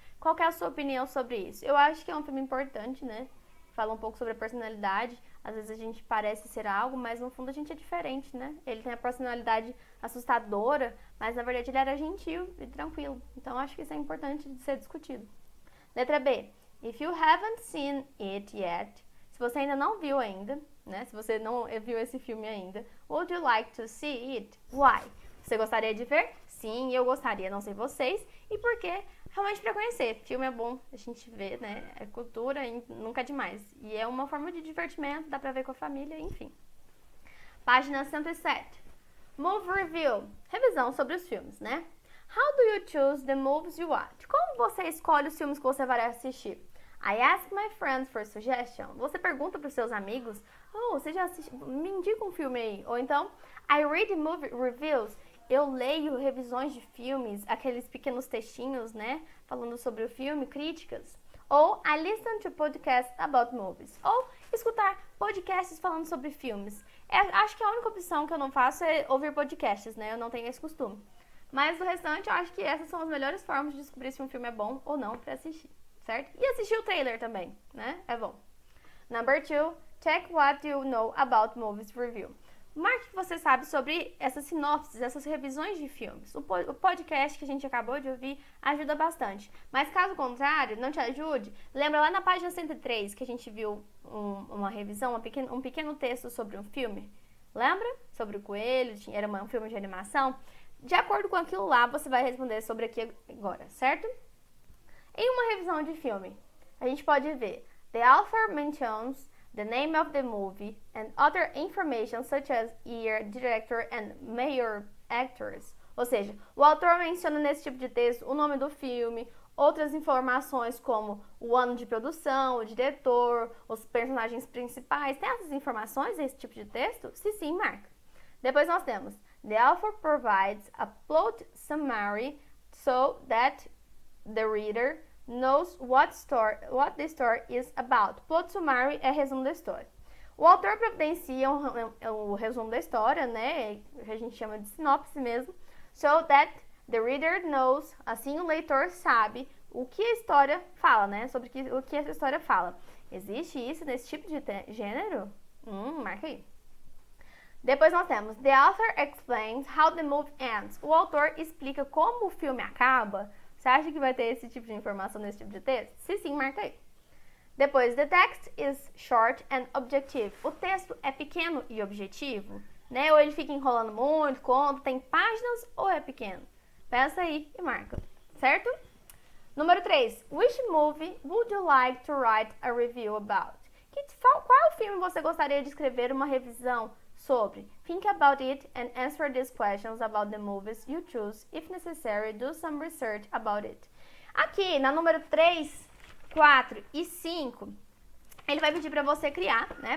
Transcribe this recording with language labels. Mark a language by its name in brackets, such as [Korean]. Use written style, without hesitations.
[Portuguese] Qual é a sua opinião sobre isso? Eu acho que é um filme importante, né? Fala um pouco sobre a personalidade. Às vezes a gente parece ser algo, mas no fundo a gente é diferente, né? Ele tem a personalidade assustadora, mas na verdade ele era gentil e tranquilo. Então acho que isso é importante de ser discutido. Letra B. [English] If you haven't seen it yet... [Portuguese] Se você ainda não viu ainda, né? Se você não viu esse filme ainda, [English] would you like to see it? Why? [Portuguese] Você gostaria de ver? Sim, eu gostaria, não sei vocês. E por quê? Realmente para conhecer. Filme é bom a gente ver, né? É cultura e nunca é demais. E é uma forma de divertimento, dá pra ver com a família, enfim. Página 107. Movie Review. Revisão sobre os filmes, né? [English] How do you choose the movies you watch? [Portuguese] Como você escolhe os filmes que você vai assistir? [English] I ask my friends for suggestion. [Portuguese] Você pergunta para os seus amigos, você já assistiu? Me indica um filme aí. Ou então, [English] I read movie reviews. [Portuguese] Eu leio revisões de filmes, aqueles pequenos textinhos, né? Falando sobre o filme, críticas. [English] Ou I listen to podcasts about movies. [Portuguese] Ou escutar podcasts falando sobre filmes. Acho que a única opção que eu não faço é ouvir podcasts, né? Eu não tenho esse costume. Mas do restante, eu acho que essas são as melhores formas de descobrir se um filme é bom ou não para assistir. Certo? E assistir o trailer também, né? É bom. [English] Number 2, check what you know about movies review. [Portuguese] Marque o que você sabe sobre essas sinopses, essas revisões de filmes. O podcast que a gente acabou de ouvir ajuda bastante. Mas caso contrário, não te ajude, lembra lá na página 103 que a gente viu uma revisão, um pequeno texto sobre um filme? Lembra? Sobre o coelho, era um filme de animação. De acordo com aquilo lá, você vai responder sobre aqui agora, certo? Em uma revisão de filme, a gente pode ver [English] The author mentions the name of the movie and other information such as year, director and major actors. [Portuguese] Ou seja, o autor menciona nesse tipo de texto o nome do filme, outras informações como o ano de produção, o diretor, os personagens principais. Tem essas informações nesse tipo de texto? Se sim, marca. Depois nós temos [English] The author provides a plot summary so that the reader knows what the story is about. [Portuguese] Plot summary é resumo da história. O autor providencia o resumo da história, né? A gente chama de sinopse mesmo. [English] So that the reader knows, [Portuguese] assim o leitor sabe o que a história fala, né? Sobre o que essa história fala. Existe isso nesse tipo de gênero? Marca aí. Depois nós temos [English] The author explains how the movie ends. [Portuguese] O autor explica como o filme acaba. Você acha que vai ter esse tipo de informação nesse tipo de texto? Se sim, marca aí. [English] Depois, the text is short and objective. [Portuguese] O texto é pequeno e objetivo, né? Ou ele fica enrolando muito, conta, tem páginas ou é pequeno? Pensa aí e marca, certo? Número 3. [English] Which movie would you like to write a review about? [Portuguese] Qual filme você gostaria de escrever uma revisão sobre? [English] Think about it and answer these questions about the movies you choose. If necessary, do some research about it. [Portuguese] Aqui, na número 3, 4 e 5, ele vai pedir para você criar, né?